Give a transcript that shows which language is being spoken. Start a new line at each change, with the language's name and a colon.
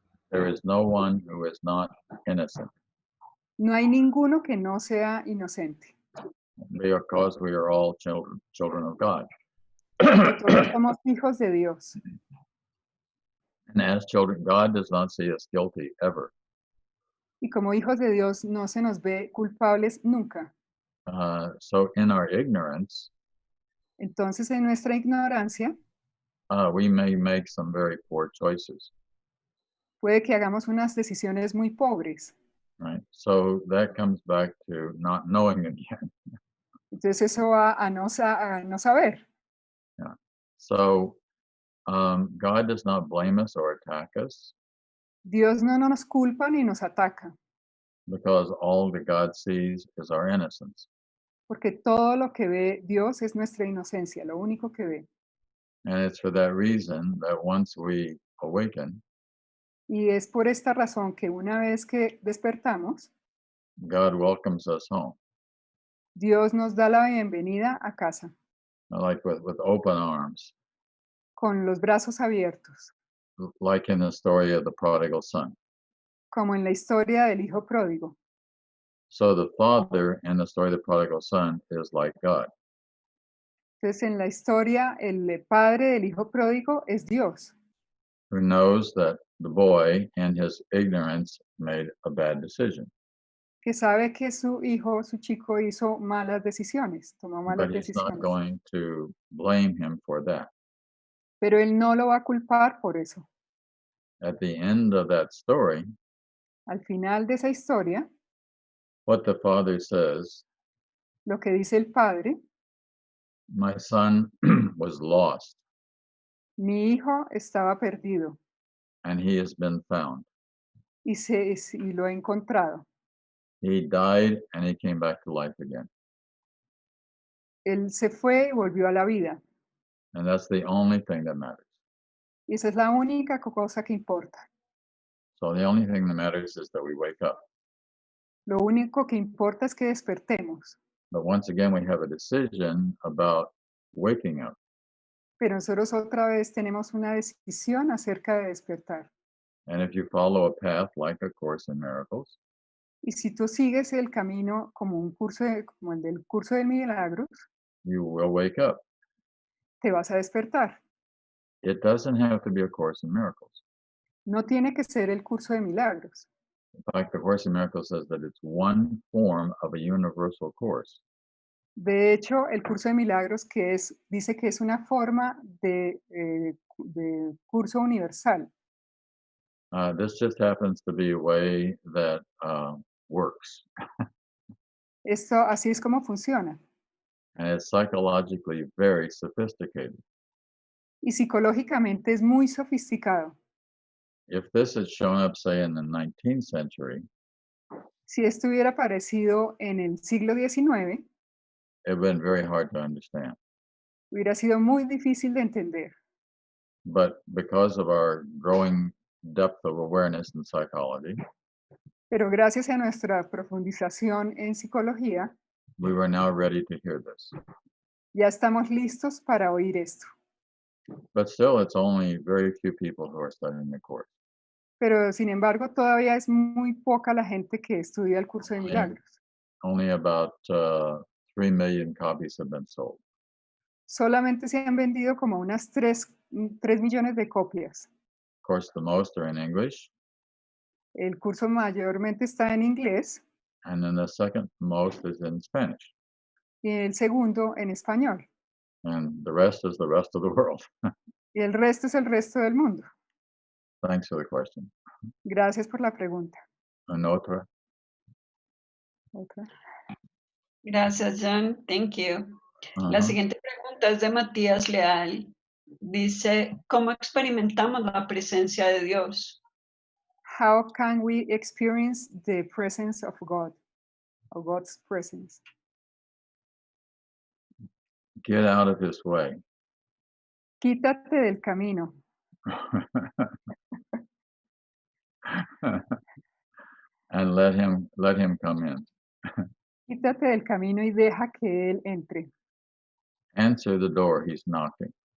English: There is no one who is not innocent.
Spanish: No hay ninguno que no sea inocente.
English: Because we are all children of God.
Spanish: Porque todos somos hijos de Dios.
English: And as children, God does not see us guilty ever.
Spanish: Y como hijos de Dios no se nos ve culpables nunca.
English: So in our ignorance,
Spanish: Entonces en nuestra ignorancia
English: we may make some very poor choices.
Spanish: puede que hagamos unas decisiones muy pobres.
English: Right? So that comes back to not knowing again.
Spanish: Entonces eso va a no saber.
English: Yeah. So God does not blame us or attack us
Spanish: Dios no nos culpa ni nos ataca,
English: because all that God sees is our innocence.
Spanish: porque todo lo que ve Dios es nuestra inocencia, lo único que ve.
English: And it's for that reason that once we awaken,
Spanish: Y es por esta razón que una vez que despertamos,
English: God welcomes us home.
Spanish: Dios nos da la bienvenida a casa,
English: Like with open arms,
Spanish: con los brazos abiertos,
English: like in the story of the prodigal son.
Spanish: como en la historia del hijo pródigo.
English: So the father in the story of the prodigal son is like God.
Spanish: Entonces en la historia el padre del hijo pródigo es Dios,
English: Who knows that the boy in his ignorance made a bad decision.
Spanish: que sabe que su chico hizo malas decisiones, tomó malas
English: But he's not
Spanish: decisiones.
English: going to blame him for that.
Spanish: Pero él no lo va a culpar por eso.
English: At the end of that story,
Spanish: Al final de esa historia,
English: what the father says,
Spanish: lo que dice el padre,
English: my son was lost
Spanish: mi hijo estaba perdido
English: and he has been found.
Spanish: y lo he encontrado.
English: He died and he came back to life again.
Spanish: Él se fue y volvió a la vida.
English: And that's the only thing that matters.
Spanish: Y esa es la única cosa que importa.
English: So the only thing that matters is that we wake up.
Spanish: Lo único que importa es que despertemos.
English: But once again, we have a decision about waking up.
Spanish: Pero nosotros otra vez tenemos una decisión acerca de despertar.
English: And if you follow a path like A Course in Miracles,
Spanish: Y si tú sigues el camino como como el del curso de milagros,
English: you will wake up.
Spanish: te vas a despertar.
English: It doesn't have to be A Course in Miracles.
Spanish: No tiene que ser el curso de milagros.
English: In fact, The Course in Miracles says that it's one form of a universal course.
Spanish: De hecho, el curso de milagros dice que es una forma de curso universal.
English: This just happens to be a way that works.
Spanish: Esto así es como funciona.
English: and it's psychologically very sophisticated.
Spanish: Y psicológicamente es muy sofisticado.
English: If this had shown up, say, in the 19th century,
Spanish: Si esto hubiera aparecido en el siglo XIX,
English: it would have been very hard to understand.
Spanish: hubiera sido muy difícil de entender.
English: But because of our growing depth of awareness in psychology,
Spanish: Pero gracias a nuestra profundización en psicología,
English: we were now ready to hear this.
Spanish: ya estamos listos para oír esto.
English: But still, it's only very few people who are studying the course.
Spanish: Pero sin embargo, todavía es muy poca la gente que estudia el curso de milagros.
English: Only about 3 million copies have been sold.
Spanish: Solamente se han vendido como unas 3 millones de copias.
English: Of course, the most are in English,
Spanish: El curso mayormente está en inglés
English: and then the second most is in Spanish,
Spanish: y el segundo en español.
English: and the rest is the rest of the world.
Spanish: Y el resto es el resto del mundo.
English: Thanks for the question.
Spanish: Gracias por la pregunta.
English: And
Spanish: otra? Otra. Gracias, John.
English: Thank you.
Spanish: La Uh-huh. siguiente pregunta es de Matías Leal. Dice, ¿cómo experimentamos la presencia de Dios?
English: How can we experience the presence of God, or God's presence? Get out of his way.
Spanish: Quítate del camino.
English: And let him come in.
Spanish: Quítate del camino y deja que Él entre.
English: Answer the door, he's knocking.